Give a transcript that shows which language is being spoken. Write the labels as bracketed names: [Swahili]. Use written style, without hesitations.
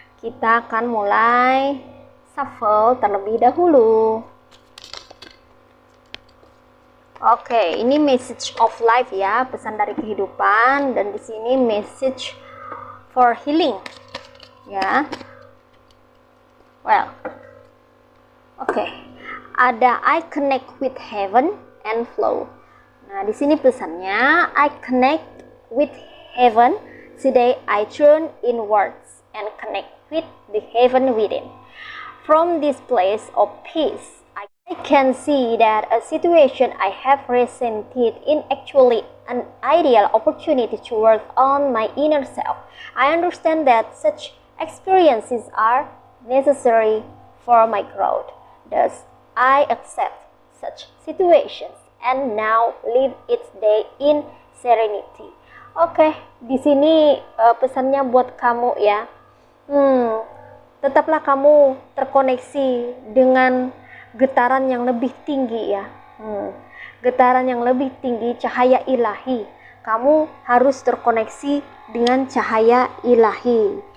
[Indonesian] Kita akan mulai shuffle terlebih dahulu. Oke, ini [English] message of life [Indonesian] ya, pesan dari kehidupan, dan di sini [English] message for healing [Indonesian] ya. Well, oke. Ada [English] I connect with heaven and flow. [Indonesian] Nah, di sini pesannya [English] I connect with heaven. Today I turn inwards and connect with the heaven within. From this place of peace, I can see that a situation I have resented in actually an ideal opportunity to work on my inner self. I understand that such experiences are necessary for my growth. Thus, I accept such situations and now live each day in serenity. [Indonesian] Oke, di sini pesannya buat kamu ya. Tetaplah kamu terkoneksi dengan getaran yang lebih tinggi ya. Getaran yang lebih tinggi, cahaya ilahi. Kamu harus terkoneksi dengan cahaya ilahi.